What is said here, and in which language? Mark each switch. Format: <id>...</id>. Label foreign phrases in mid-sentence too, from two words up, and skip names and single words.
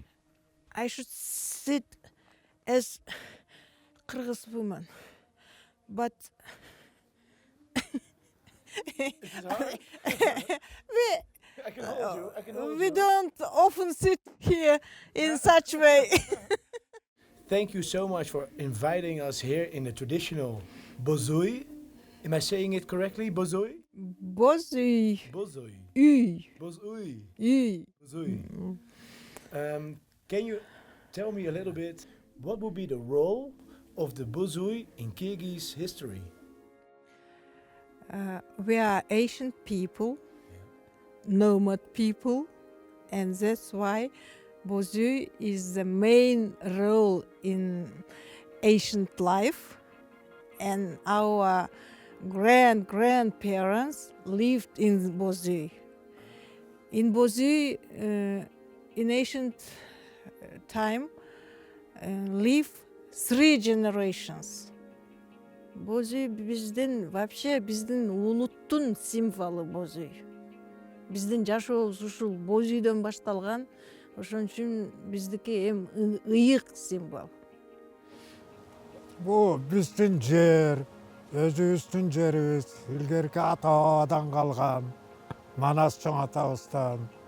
<en>I should sit as Kyrgyz woman, but we don't often sit here in such way. Thank you so much for inviting us here in the traditional bozui. Am I saying it correctly? Bozui? Bozui. Bozui. Uy. Bozui. Uy. Bozui. Can you tell me a little bit what would be the role of the bozui in Kyrgyz history? We are ancient people, nomad people, and that's why bozui is the main role in ancient life, and our grandparents lived in Bozu. In Bozu, in ancient time, live 3 generations.</en> <ky>Bozu биздин улуттун символу Bozu. Биздин жашообуз ушул Бозүйдөн башталган. Ошон үчүн биздики эң ыйык символ. Бу биздин жер, өзүбүздүн жерибиз, илгерки ата-бабадан калган, Манас чоң атабыздан.</ky>